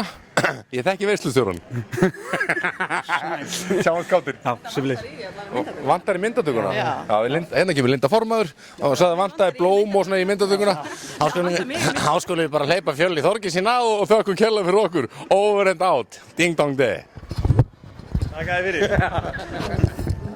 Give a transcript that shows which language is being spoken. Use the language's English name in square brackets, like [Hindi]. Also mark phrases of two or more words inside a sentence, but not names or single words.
[Icelandic] Ég þekki veislustjórann. Sjáumst kátir. Já, sömuleiðis. Og vantar í myndatökuna. Já, hérna kemur Linda formaður og sagði vantaði blóm og svona í myndatökuna. Þá skulum við bara hleypa Fjölni Þorgeirssyni á og þökkum kærlega fyrir okkur. [English] Over and out. Ding dong day. [Icelandic] Þakka þér fyrir.